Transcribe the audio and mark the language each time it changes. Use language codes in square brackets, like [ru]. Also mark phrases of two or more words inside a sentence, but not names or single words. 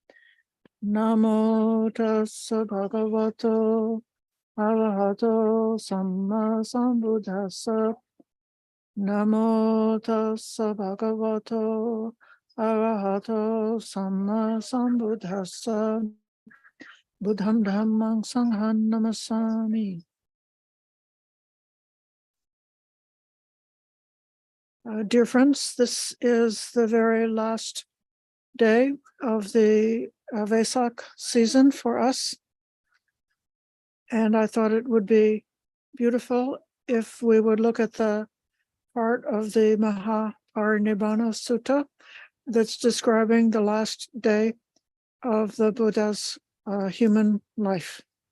[pi] Namo tassa bhagavato arahato samma sambuddhassa. Namo tassa bhagavato arahato samma sambuddhassa. Buddham dhammang sangham namasami. [en] Dear friends, this is the very last day of the Vesak season for us. And I thought it would be beautiful if we would look at the part of the Mahaparinibbana Sutta that's describing the last day of the Buddha's human life.